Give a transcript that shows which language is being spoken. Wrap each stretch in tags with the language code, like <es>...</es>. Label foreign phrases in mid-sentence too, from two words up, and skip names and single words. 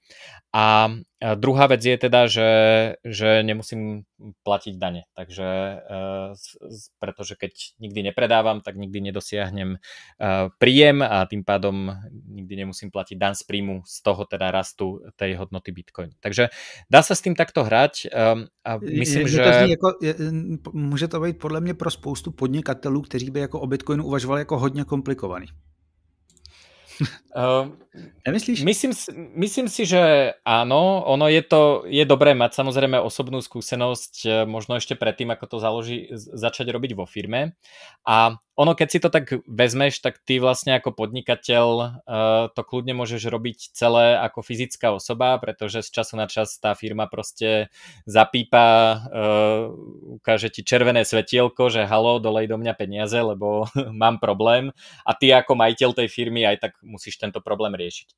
<sk>A druhá vec je teda, že nemusím platiť dane, takže pretože keď nikdy nepredávam, tak nikdy nedosiahnem príjem a tým pádom nikdy nemusím platiť daň z príjmu z toho teda rastu tej hodnoty Bitcoinu. Takže dá sa s tým takto hrať a myslím, že...</sk> <cs>Může to být podle mě pro spoustu podnikatelů, kteří by jako o Bitcoinu uvažovali jako hodně komplikovaný. Nemyslíš?</cs> <sk>Myslím si, že áno, ono je dobré mať samozrejme osobnú skúsenosť, možno ešte predtým, ako to začať robiť vo firme. A ono, keď si to tak vezmeš, tak ty vlastne ako podnikateľ to kľudne môžeš robiť celé ako fyzická osoba, pretože z času na čas tá firma proste zapípa, ukáže ti červené svetielko, že halo, dolej do mňa peniaze, lebo mám problém a ty ako majiteľ tej firmy aj tak musíš tento problém riešiť.</sk>